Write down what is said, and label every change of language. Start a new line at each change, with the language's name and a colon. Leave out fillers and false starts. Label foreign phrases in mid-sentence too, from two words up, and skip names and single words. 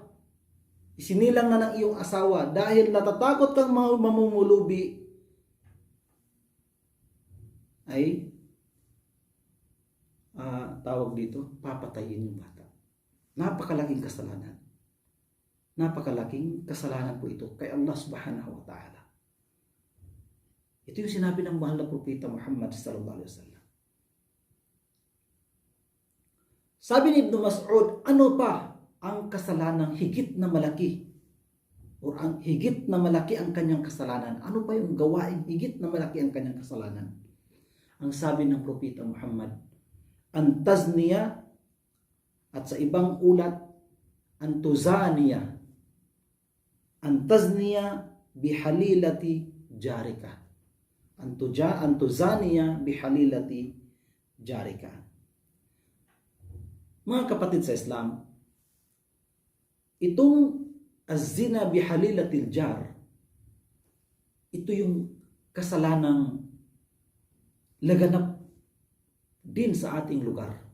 Filipino: Isinilang na ng iyong asawa dahil natatakot kang mamumulubi, ay tawag dito, papatayin yung bata. Napakalaking kasalanan. Napakalaking kasalanan po ito kay Allah
Arabic: سبحانه وتعالى.
Filipino: Ito yung sinabi ng mahal na propeta Muhammad
Arabic: صلى الله عليه وسلم.
Filipino: Sabi ni Ibn Mas'ud, ano pa ang kasalanang higit na malaki? O ang higit na malaki ang kanyang kasalanan? Ano pa yung gawain higit na malaki ang kanyang kasalanan? Ang sabi ng propeta Muhammad, antazniya, at sa ibang ulat, antuzaniya.
Arabic: أن تزاني بحليلة جارك. أن تزاني بحليلة جارك.
Filipino: Mga kapatid sa Islam, itong
Arabic: الزنا بحليلة الجار,
Filipino: ito yung kasalanang laganap din sa ating lugar.